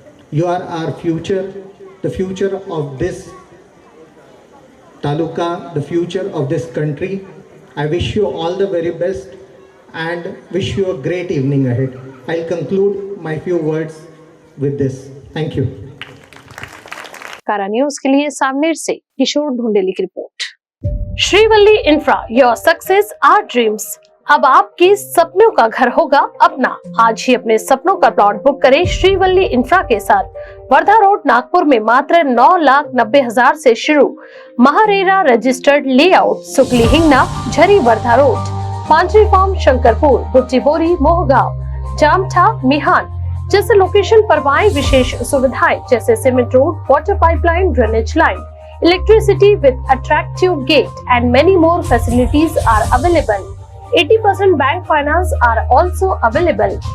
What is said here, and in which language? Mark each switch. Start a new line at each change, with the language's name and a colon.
English: You are our future, the future of this taluka, the future of this country. I wish you all the very best and wish you a great evening ahead. I'll conclude my few words with this. Thank you.
Hindi: कारा news के लिए सामनेर से किशोर ढूंढेली की report. Srivalli infra,
English: Your success our dreams.
Hindi: अब आपके सपनों का घर होगा अपना। आज ही अपने सपनों का प्लॉट बुक करें श्रीवल्ली इंफ्रा के साथ। वर्धा रोड, नागपुर में मात्र 9,90,000 से शुरू। महारेरा रजिस्टर्ड लेआउट, सुकली हिंगना, झरी वर्धा रोड, पांचवी फार्म, शंकरपुर, बुट्टीबोरी, मोहगांव, जामठा, मिहान जैसे लोकेशन पर पाएं विशेष सुविधाएं जैसे cement road, water pipeline, drainage line, electricity
English: With attractive gate and many more facilities are available. 80% bank finance are also available.